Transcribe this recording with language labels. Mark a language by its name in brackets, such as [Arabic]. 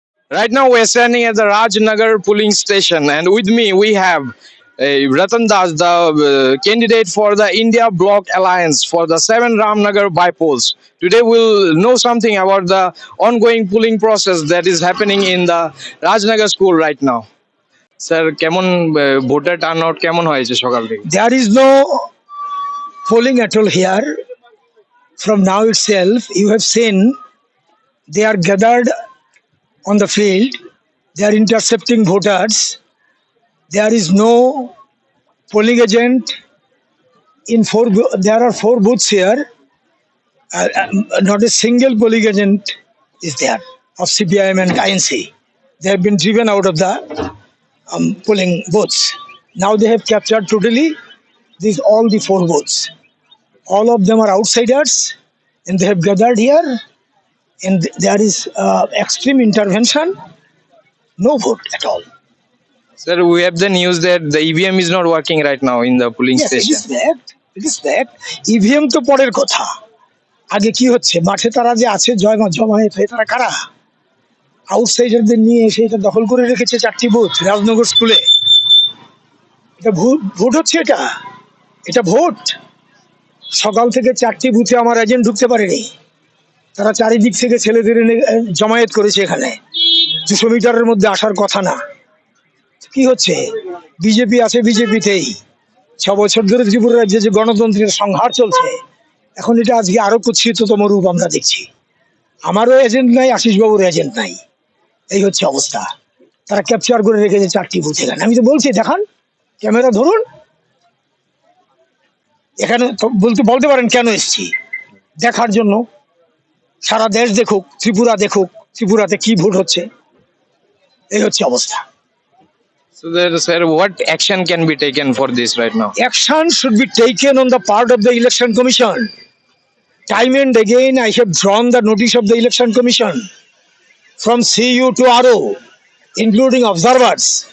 [English] Right now, we're standing at the Rajnagar polling station, and with me we have Ratan Das, the candidate for the India Bloc Alliance for the 7 Ramnagar bypolls. Today, we'll know something about the ongoing polling process that is happening in the Rajnagar school right now. [Bangla] Sir কেমন voter turn out কেমন হয়েছে সকাল থেকে? [English] There is no polling at all here. From now itself, you have seen they are gathered on the field. They are intercepting voters. There is no polling agent in there are 4 booths here. Not a single polling agent is there of CPIM and INC. They have been driven out of the polling booths. Now they have captured totally all the 4 booths. All of them are outsiders, and they have gathered here, and there is extreme intervention. No vote at all. Sir, we have the news that the EVM is not working right now in the polling Yes, station. it is fact. [Bangla] EVM তো পরের কথা। আগে কি হচ্ছে, মাঠে তারা যে আছে জমায়েত হয়ে তারা কারা? আউটসাইডারদের নিয়ে এসে এটা দখল করে রেখেছে 4টি বুথ রাজনগর স্কুলে। এটা ভোট হচ্ছে, এটা ভোট। সকাল থেকে 4টি বুথে আমার এজেন্ট ঢুকতে পারেনি। তারা চারিদিক থেকে ছেলেদের জমায়েত করেছে এখানে। 200 মিটারের মধ্যে আসার কথা না। কি হচ্ছে, বিজেপি আছে বিজেপিতেই। 6 বছর ধরে ত্রিপুরা রাজ্যে যে গণতন্ত্রের সংহার চলছে, এখন এটা আজকে আরো কুৎসিততম রূপ আমরা দেখছি। আমারও এজেন্ট নাই, আশিস বাবুর এজেন্ট নাই, এই হচ্ছে অবস্থা। তারা ক্যাপচার করে রেখেছে 4টি বুথ এখানে। আমি তো বলছি দেখান, ক্যামেরা ধরুন। এখানে বলতে পারেন কেন এসেছি, দেখার জন্য। সারা দেশ দেখুক, ত্রিপুরা দেখুক, ত্রিপুরাতে কি ভোট হচ্ছে। এই হচ্ছে অবস্থা। [English] So, sir, what action can be taken for this right now? Action should be taken on the part of the Election Commission. Time and again, I have drawn the notice of the Election Commission from CU to RO, including observers.